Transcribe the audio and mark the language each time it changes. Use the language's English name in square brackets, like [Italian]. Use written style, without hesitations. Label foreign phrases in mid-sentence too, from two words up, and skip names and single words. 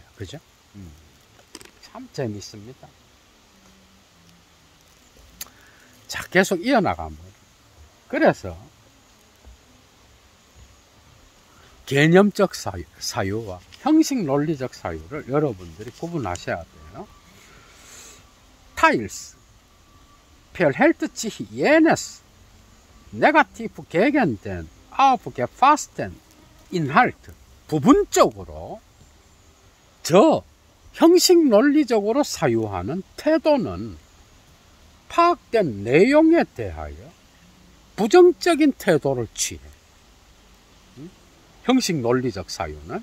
[Korean] 그죠? 참 재밌습니다. 자, 계속 이어나갑니다. 그래서 개념적 사유와 형식 논리적 사유를 여러분들이 구분하셔야 돼요. [German] Teils verhält sich jenes negativ gegen den aufgefassten Inhalt, [Korean] 부분적으로 저 형식 논리적으로 사유하는 태도는 파악된 내용에 대하여 부정적인 태도를 취해. 형식 논리적 사유는.